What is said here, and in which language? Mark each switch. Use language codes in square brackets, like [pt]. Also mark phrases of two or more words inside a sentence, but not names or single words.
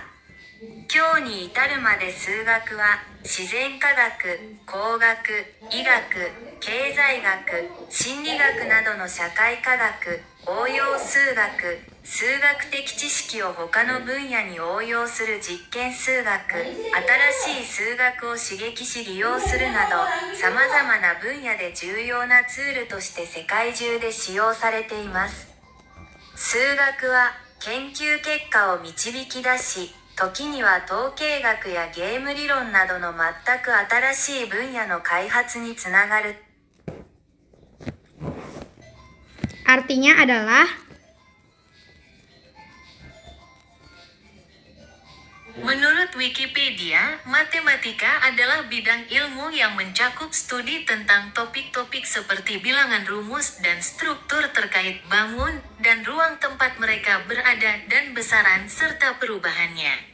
[ja] 今日に至るまで数学は自然科学、工学、医学、経済学、心理学などの社会科学、応用数学、数学的知識を他の分野に応用する実験数学、新しい数学を刺激し利用するなど、様々な分野で重要なツールとして世界中で使用されています。数学は研究結果を導き出し、時には統計学やゲーム理論などの全く新しい分野の開発につながる。 [id] Artinya adalah Menurut Wikipedia, matematika adalah bidang ilmu yang mencakup studi tentang topik-topik seperti bilangan rumus dan struktur terkait bangun dan ruang tempat mereka berada dan besaran serta perubahannya.